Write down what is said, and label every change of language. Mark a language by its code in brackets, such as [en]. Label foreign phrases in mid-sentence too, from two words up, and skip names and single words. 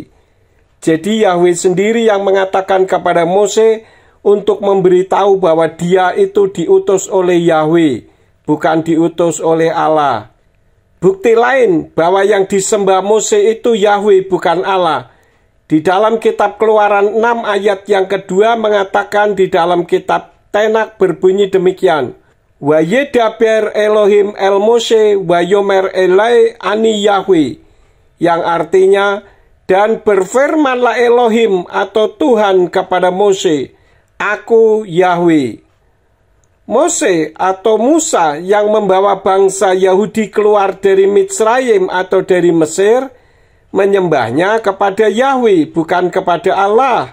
[id] Jadi Yahweh sendiri yang mengatakan kepada Mose untuk memberitahu bahwa dia itu diutus oleh Yahweh, bukan diutus oleh Allah. Bukti lain bahwa yang disembah Mose itu Yahweh bukan Allah. Di dalam kitab Keluaran 6 ayat yang kedua mengatakan di dalam kitab Tenak berbunyi demikian. [he] וידבר אלהים אל משה ויאמר אליו אני יהוה. [id] Yang artinya, dan berfirmanlah Elohim atau Tuhan kepada Mose, aku Yahweh. Mose atau Musa yang membawa bangsa Yahudi keluar dari Mitsrayim atau dari Mesir, menyembahnya kepada Yahweh, bukan kepada Allah.